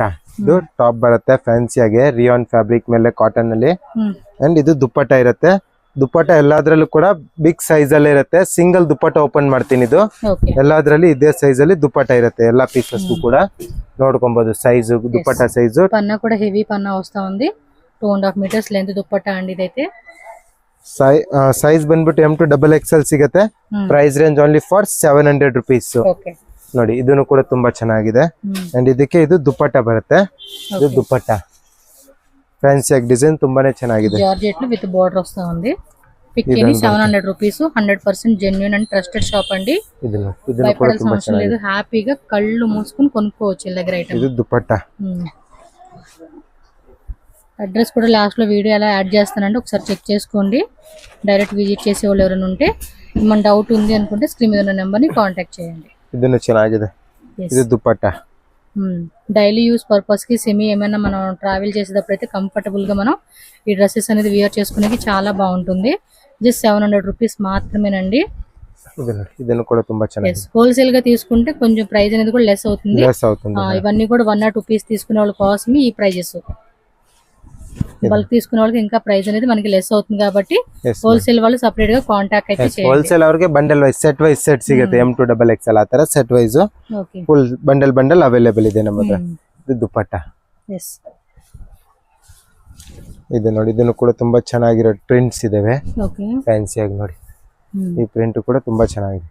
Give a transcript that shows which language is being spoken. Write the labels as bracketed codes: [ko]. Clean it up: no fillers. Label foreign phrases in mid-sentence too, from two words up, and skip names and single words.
[kn] ಇದು ಟಾಪ್ ಬರುತ್ತೆ, ಫ್ಯಾನ್ಸಿ ಆಗಿ [en] rayon fabric [kn] ಮೇಲೆ ಕಾಟನ್ ಅಲ್ಲಿ. ಅಂಡ್ ಇದು ದುಪ್ಪಟ್ಟ ಇರುತ್ತೆ. ದುಪ್ಪಟ್ಟ ಎಲ್ಲಾದ್ರಲ್ಲೂ ಕೂಡ [en] big size [kn] ಅಲ್ಲೇ ಇರುತ್ತೆ. ಸಿಂಗಲ್ ದುಪ್ಪಟ್ಟ ಓಪನ್ ಮಾಡ್ತೀನಿ, ಇದು ಎಲ್ಲಾದ್ರಲ್ಲಿ ಇದೇ ಸೈಜ್ ಅಲ್ಲಿ ದುಪ್ಪಟ್ಟ ಇರುತ್ತೆ. ಎಲ್ಲಾ ಪೀಸಸ್ ಕೂಡ ನೋಡ್ಕೊಬಹುದು ಸೈಜ್, ದುಪ್ಪಟ್ಟ ಸೈಜ್. [te] పన్నా కూడా హెవీ పన్నా వస్తా ఉంది. 2.5 [en] meters length [te] దుప్పట్ట అండి ಇದೈತೆ. [kn] ಸೈಜ್ ಬಂದ್ಬಿಟ್ಟು M to XXL ಸಿಗುತ್ತೆ. [en] price range only for 700 rupees. [kn] ಓಕೆ, ನೋಡಿ, ಇದನ್ನು ಕೂಡ ತುಂಬಾ ಚೆನ್ನಾಗಿದೆ. ಅಂಡ್ ಇದಕ್ಕೆ ಇದು ದುಪ್ಪಟ್ಟ ಬರುತ್ತೆ. ಇದು ದುಪ್ಪಟ್ಟ ಫ್ಯಾನ್ಸಿ ಆಗಿ ಡಿಸೈನ್ ತುಂಬಾನೇ ಚೆನ್ನಾಗಿದೆ. [en] georgette with border [te] వస్తా ఉంది. పిక్కిని 700 రూపీస్. 100% [en] genuine and trusted shop [te] అండి. [kn] ಇದನ್ನು ಕೂಡ ತುಂಬಾ ಚೆನ್ನಾಗಿದೆ. [te] హ్యాపీగా కళ్ళు మూసుకొని కొనుక్కోవచ్చు ఈ దగ్గర ఐటమ్. [kn] ಇದು ದುಪ್ಪಟ್ಟ. [te] అడ్రస్ కూడా లాస్ట్ లో వీడియో ఎలా యాడ్ చేస్తానండి, ఒకసారి చెక్ చేసుకోండి. [en] direct visit [te] చేసే వాళ్ళు ఎవరైనా ఉంటే, మన డౌట్ ఉంది అనుకుంటే స్క్రీన్ మీద ఉన్న నెంబర్ ని కాంటాక్ట్ చేయండి. [kn] ಇದನ್ನು ಚೆನ್ನಾಗಿದೆ. ಇದು ದುಪ್ಪಟ್ಟ. [en] daily use purpose [te] కి సెమీ ఏమైనా మనం ట్రావెల్ చేసేటప్పుడు అయితే కంఫర్టబుల్ గా మనం ఈ డ్రెస్సెస్ అనేది వేర్ చేసుకునేకి చాలా బాగుంటుంది. జస్ట్ 700 రూపీస్ మాత్రమేనండి. [kn] ಇದನ್ನು ಕೂಡ ತುಂಬಾ ಚೆನ್ನಾಗಿದೆ. [te] హోల్సేల్ గా తీసుకుంటే కొంచెం ప్రైస్ అనేది కూడా లెస్ అవుతుంది. ఇవన్నీ కూడా 1 or 2 పీస్ తీసుకునే వాళ్ళ కోసమే ఈ ప్రైజెస్. బల్క్ తీసుకునే వాళ్ళకి ఇంకా ప్రైస్ అనేది మనకి లెస్ అవుతుంది కాబట్టి హోల్సేల్ వాళ్ళు సెపరేట్ గా కాంటాక్ట్ అయితే చేయండి. [kn] ಹೋಲ್ಸೇಲ್ ಅವರಿಗೆ [en] bundle wise set [kn] ಸಿಗುತ್ತೆ. M to XXL ಆ ತರ [en] set wise full bundle available [kn] ಇದೆ ನಮ್ಮ ಹತ್ರ. ಇದು ದುಪ್ಪಟ್ಟ. ಎಸ್, ಇದು ನೋಡಿ, ಇದನ್ನು ಕೂಡ ತುಂಬಾ ಚೆನ್ನಾಗಿರೋ ಪ್ರಿಂಟ್ಸ್ ಇದಾವೆ. ಓಕೆ, ಫ್ಯಾನ್ಸಿ ಆಗಿ ನೋಡಿ, ಈ ಪ್ರಿಂಟ್ ಕೂಡ ತುಂಬಾ ಚೆನ್ನಾಗಿದೆ.